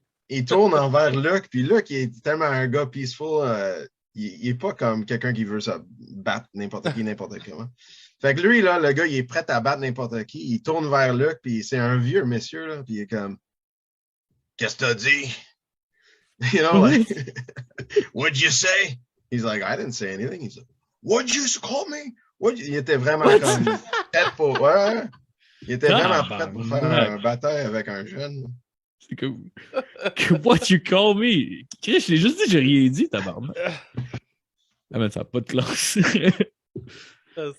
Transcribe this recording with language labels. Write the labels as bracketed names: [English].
[French] Il tourne envers Luc, puis Luc, il est tellement un gars peaceful, il est pas comme quelqu'un qui veut se battre n'importe qui, n'importe comment. Fait que lui, là, le gars, il est prêt à battre n'importe qui, il tourne vers Luc, puis c'est un vieux monsieur, là, puis il est comme, qu'est-ce que t'as dit? [English] You know, like, what'd you say? He's like, I didn't say anything. He's like, what'd you call me? [French] Il était vraiment comme prêt pour. Ouais. Il était vraiment prêt pour faire un bataille avec un jeune. C'est comme. [English] What you call me? [French] Chris, je l'ai juste dit, j'ai rien dit, tabarnak. Ah, mais ça n'a pas de classe. Ah,